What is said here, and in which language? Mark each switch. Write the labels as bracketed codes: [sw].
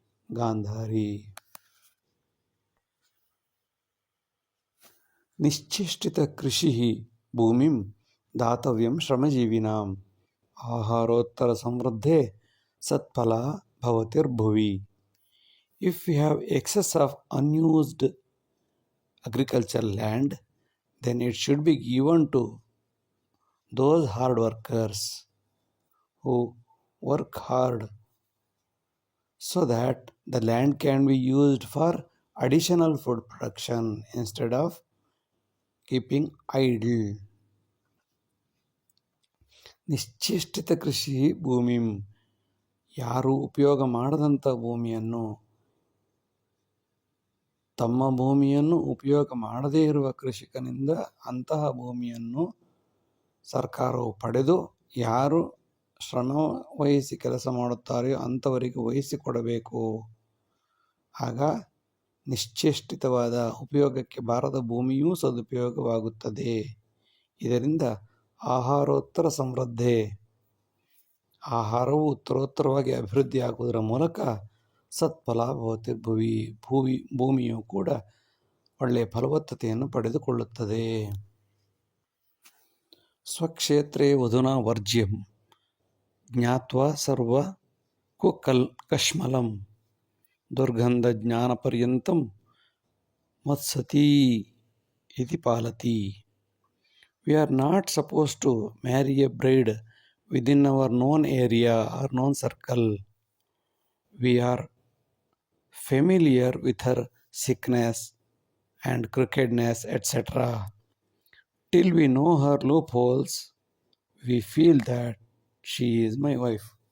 [kn] ಗಾಂಧಾರಿ. [sa] ನಿಶ್ಚೇಷ್ಟಿತ ಕೃಷಿ ಭೂಮಿಂ ದಾತವ್ಯಂ ಶ್ರಮಜೀವಿನಾಂ ಆಹಾರೋತ್ತರ ಸಮೃದ್ಧೇ ಸತ್ಫಲ ಭವತಿರ್ಭುವಿ. [en] If we have excess of unused agricultural land, then it should be given to those hard workers who work hard so that the land can be used for additional food production instead of keeping idle. [sa] ನಿಶ್ಚೇಷ್ಟಿತ ಕೃಷಿ ಭೂಮಿಂ, [kn] ಯಾರು ಉಪಯೋಗ ಮಾಡದಂಥ ಭೂಮಿಯನ್ನು, ತಮ್ಮ ಭೂಮಿಯನ್ನು ಉಪಯೋಗ ಮಾಡದೇ ಇರುವ ಕೃಷಿಕನಿಂದ ಅಂತಹ ಭೂಮಿಯನ್ನು ಸರ್ಕಾರವು ಪಡೆದು ಯಾರು ಶ್ರಮ ವಹಿಸಿ ಕೆಲಸ ಮಾಡುತ್ತಾರೆಯೋ ಅಂಥವರಿಗೆ ವಹಿಸಿಕೊಡಬೇಕು. ಆಗ ನಿಶ್ಚೇಷ್ಟಿತವಾದ ಉಪಯೋಗಕ್ಕೆ ಬಾರದ ಭೂಮಿಯೂ ಸದುಪಯೋಗವಾಗುತ್ತದೆ. ಇದರಿಂದ [sa] ಆಹಾರೋತ್ತರ ಸಮೃದ್ಧೆ, [kn] ಆಹಾರವು ಉತ್ತರೋತ್ತರವಾಗಿ ಅಭಿವೃದ್ಧಿಯಾಗುವುದರ ಮೂಲಕ [sa] ಸತ್ಫಲ ಭವತಿರ್ಭುವಿ, [kn] ಭೂಮಿಯು ಕೂಡ ಒಳ್ಳೆಯ ಫಲವತ್ತತೆಯನ್ನು ಪಡೆದುಕೊಳ್ಳುತ್ತದೆ. [sa] ಸ್ವಕ್ಷೇತ್ರೇ ವಧುನಾ ವರ್ಜ್ಯಂ ಜ್ಞಾತ್ವಾ ಸರ್ವ ಕಶ್ಮಲಂ ದುರ್ಗಂಧ ಜ್ಞಾನಪರ್ಯಂತಂ ಮತ್ಸತಿ ಇತಿ ಪಾಲತಿ. [en] We are not supposed to marry a bride within our known area or known circle. We are familiar with her sickness and crookedness, etc. Till we know her loopholes, we feel that she is my wife.